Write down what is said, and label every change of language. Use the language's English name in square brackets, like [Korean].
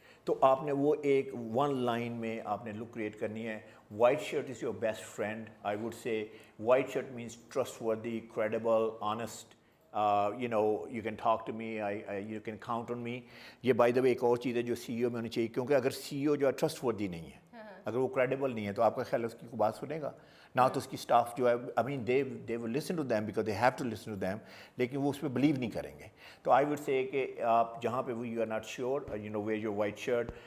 [Urdu] تو آپ نے وہ ایک ون لائن میں آپ نے لک کریٹ کرنی ہے. [English] White shirt is your best friend. I would say white shirt means trustworthy, credible, honest. You can talk to me, you can count on me. [Urdu] یہ بائی دا وے ایک اور چیز ہے جو سی ای او میں ہونی چاہیے، کیونکہ اگر سی ای او جو ہے ٹرسٹ وردی نہیں ہے، اگر وہ کریڈیبل نہیں ہے، تو آپ کا خیال ہے اس کی کوئی بات سنے گا نہ؟ تو اس کی اسٹاف جو ہے [English] I mean they will listen to them [Urdu] because they have to listen to them, لیکن وہ اس پہ بلیو نہیں کریں گے. [English] تو I would say [Urdu] کہ آپ جہاں پہ [English] You are not sure, where your white shirt.